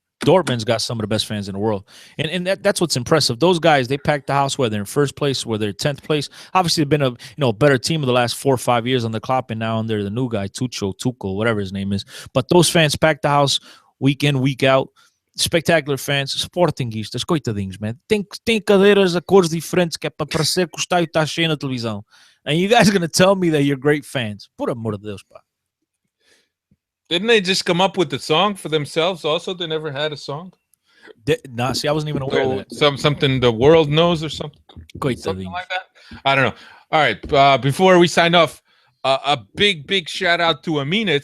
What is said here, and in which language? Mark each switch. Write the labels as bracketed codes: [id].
[en] Dortmund's got some of the best fans in the world, and that's what's impressive. Those guys, they pack the house, whether in first place, whether in 10th place. Obviously, they've been a better team in the last 4 or 5 years on the Klopp, and now under the new guy, Tuchel, whatever his name is. But those fans pack the house week in, week out. Spectacular fans, Sportingistas, coitadinhos, man. [pt] Tem cadeiras a cores diferentes que é para parecer que o estádio está cheio na televisão. [en] And you guys are going to tell me that you're great fans. [pt] Por amor de Deus, pá. [en] Didn't they just come up with the song for themselves also? They never had a song? See, I wasn't even aware of that. Something the world knows or something? Something like that? I don't know. All right, before we sign off, a big shout out to Amina.